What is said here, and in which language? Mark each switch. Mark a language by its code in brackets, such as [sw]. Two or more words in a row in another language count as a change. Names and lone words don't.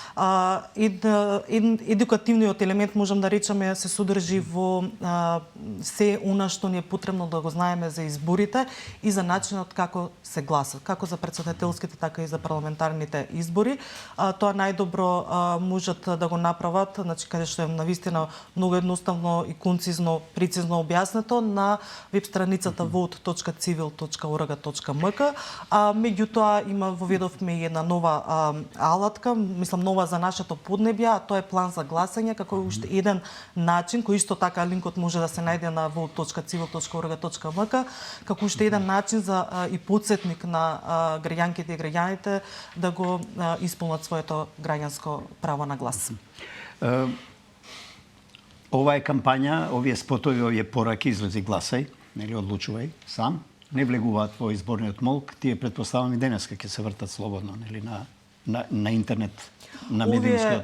[mk] Едукативниот елемент, можам да речеме, се содржи во се она што ни е потребно да го знаеме за изборите и за начинот како се гласа, како за претседателските, така и за парламентарните избори. Тоа најдобро можат да го направат, значи каде што е навистина многу едноставно и концизно, прецизно објаснето на веб страницата vote.civil.org.mk. Меѓутоа воведовме и една нова алатка, мислам нова за нашето поднебје, а тоа е план за гласање, како уште еден начин кој исто така линкот може да се најде на vote.civil.org.mk, како уште еден начин за и подсетник на граѓанките и граѓаните да го исполнат своето граѓанско право на глас. Ова е кампања, овие спотови, овие пораки, излези гласај, нели одлучувај сам, не влегуваат во изборниот молк, тие предпоставам и денеска ќе се вртат слободно, нели на интернет, на медиумскиот.